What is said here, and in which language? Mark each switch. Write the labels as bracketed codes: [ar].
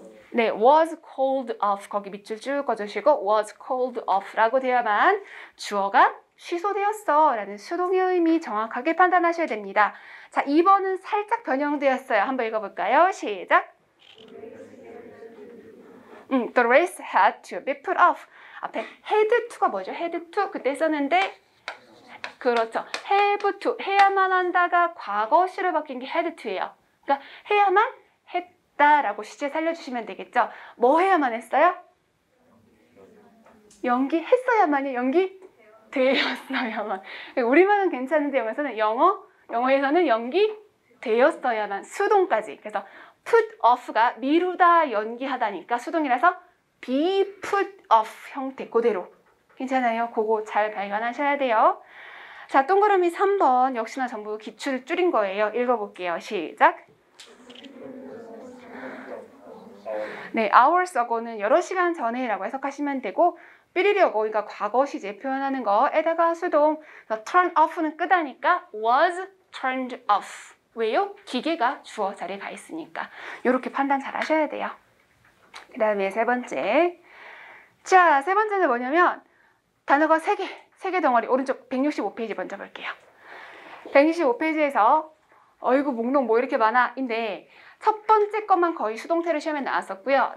[ko] 네, [en] was called off. [ko] 거기 밑줄 쭉 꺼주시고 [en] was called off [ko] 라고 되어야만 주어가 취소되었어 라는 수동의 의미 정확하게 판단하셔야 됩니다. 자, 2번은 살짝 변형되었어요. 한번 읽어볼까요? 시작. [en] The race had to be put off. [ko] 앞에 had to가 뭐죠? had to 그때 썼는데 그렇죠. have to 해야만 한다가 과거시로 바뀐 게 had to예요. 그러니까 해야만 했다라고 시제 살려주시면 되겠죠. 뭐 해야만 했어요? 연기했어야만요. 연기되었어야만. 우리말은 괜찮은데 영어에서는 영어에서는 연기되었어야만 수동까지. 그래서 put off가 미루다 연기하다니까 수동이라서 be put off 형태 그대로. 괜찮아요. 그거 잘 발견하셔야 돼요. 자, 동그라미 3번 역시나 전부 기출을 줄인 거예요. 읽어볼게요. 시작. 네, hours ago는 여러 시간 전에라고 해석하시면 되고 삐리리 ago, 그러니까 과거 시제 표현하는 거에다가 수동. 그래서 turn off는 끄다니까 was turned off. 왜요? 기계가 주어 자리에 가 있으니까. 이렇게 판단 잘 하셔야 돼요. 그 다음에 세 번째. 자, 세 번째는 뭐냐면 단어가 3개 덩어리. 오른쪽 165페이지 먼저 볼게요. 165페이지에서 어이구 목록 뭐 이렇게 많아 인데 첫 번째 것만 거의 수동태로 시험에 나왔었고요.